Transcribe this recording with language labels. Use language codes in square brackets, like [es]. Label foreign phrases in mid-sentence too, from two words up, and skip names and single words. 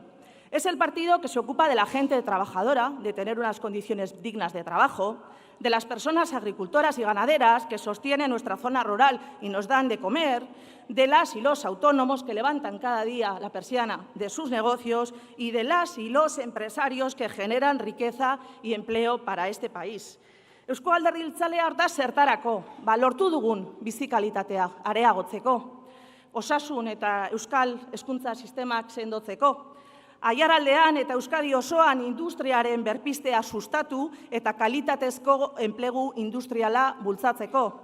[es] Es el partido que se ocupa de la gente trabajadora, de tener unas condiciones dignas de trabajo, de las personas agricultoras y ganaderas que sostienen nuestra zona rural y nos dan de comer, de las y los autónomos que levantan cada día la persiana de sus negocios y de las y los empresarios que generan riqueza y empleo para este país. [eu] Eusko Alderdi Jeltzalea da zertarako, lortu dugun bizi kalitatea areagotzeko, osasun eta euskal hezkuntza sistemak sendotzeko, Aiaraldean eta Euskadi osoan industriaren berpiztea sustatu eta kalitatezko enplegu industriala bultzatzeko.